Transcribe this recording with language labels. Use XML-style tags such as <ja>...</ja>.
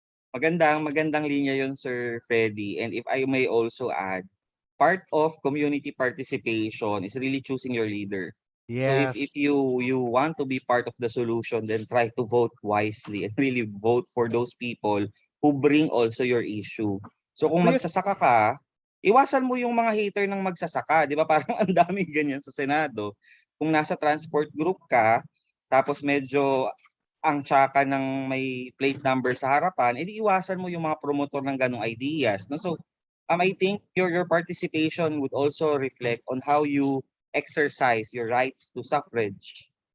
<tl>Magandang linya yun, Sir Freddy.</tl> <en>And if I may also add, part of community participation is really choosing your leader. So Yes. if you want to be part of the solution, then try to vote wisely and really vote for those people who bring also your issue.</en> <tl>So kung magsasaka ka, iwasan mo yung mga hater ng magsasaka, 'di ba? Parang ang daming ganyan sa Senado. Kung nasa transport group ka, tapos medyo ang tsaka ng may plate number sa harapan, edi iwasan mo yung mga promotor ng ganong ideas, no?</tl> <en>So I think your participation would also reflect on how you exercise your rights to suffrage.</en>